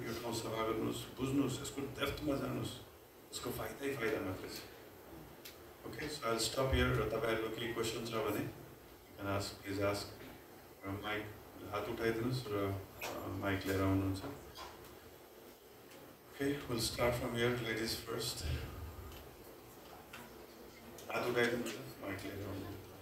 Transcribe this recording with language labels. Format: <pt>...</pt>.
<ne>यो ठाउँ सफा गर्नुहोस्, बुझ्नुहोस्, यसको डेप्थमा जानुहोस्, यसको फाइदै फाइदा मात्रै छ।</ne> <en>Okay, so I will stop here.</en> <ne>र तपाईँहरूको केही क्वेसन छ भने</ne> <en>Ask, please ask.</en> <ne>र माइक हात उठाइदिनुहोस् र माइक लिएर आउनुहुन्छ।</ne> <en>Okay, will start from here, ladies first.</en> <ne>हात उठाइदिनुहोस्, माइक लिएर आउनुहुन्छ।</ne>